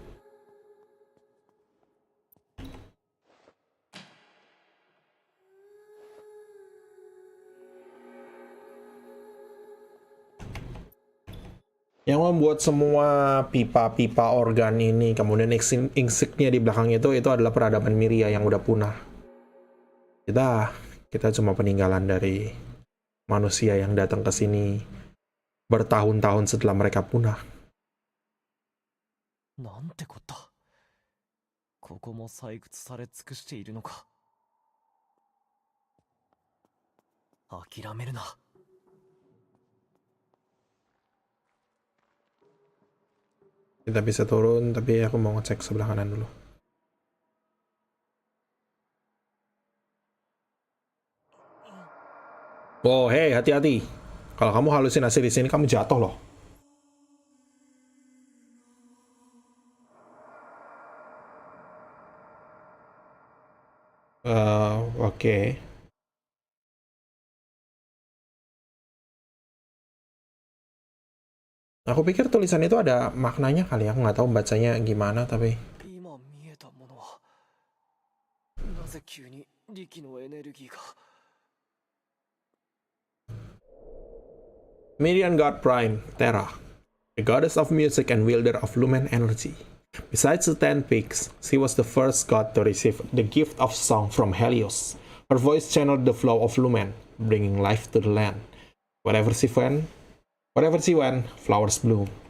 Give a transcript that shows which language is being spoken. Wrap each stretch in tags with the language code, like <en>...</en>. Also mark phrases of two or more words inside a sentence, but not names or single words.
<id>Yang membuat semua pipa-pipa organ ini, kemudian insignia di belakang itu adalah peradaban Miria yang udah punah. Kita cuma peninggalan dari manusia yang datang ke sini bertahun-tahun setelah mereka punah.</id> <ja>なんてこった。ここも採掘され尽くしているのか。諦めるな。</ja> <id>Kita bisa turun, tapi aku mau ngecek sebelah kanan dulu. Oh, hey, hati-hati. Kalau kamu halusinasi di sini, kamu jatuh loh. Oke. Aku pikir tulisan itu ada maknanya kali, aku nggak tahu bacanya gimana, tapi</id> <ja>今見えたものはなぜ急に力のエネルギーが。</ja> <en>Mirian God Prime, Terra, a goddess of music and wielder of lumen energy. Besides the 10 peaks, she was the first god to receive the gift of song from Helios. Her voice channeled the flow of lumen, bringing life to the land. Wherever she went, flowers bloom.</en>